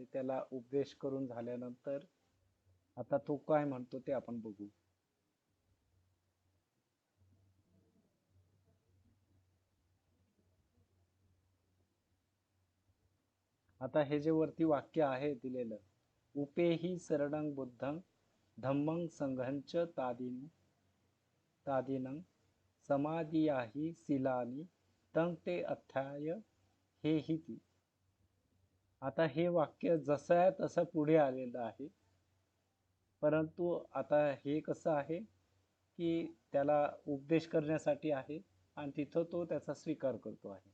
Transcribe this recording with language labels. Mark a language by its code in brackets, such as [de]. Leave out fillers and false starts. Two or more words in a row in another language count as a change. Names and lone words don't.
[mr] त्याला उपदेश करून झाल्यानंतर आता तो काय म्हणतो ते आपण बघू. आता हे जे वरती वाक्य आहे दिलेलं, [pi] उपेही शरणं बुद्धं धम्मं संघंच तादीनं समाधियाही शीलानि तं ते अथाय हेही ती. [mr] आता हे वाक्य जसं आहे तसं पुढे आलेलं आहे. परंतु आता हे कसं आहे की त्याला उपदेश करण्यासाठी आहे आणि तिथं तो त्याचा स्वीकार करतो आहे.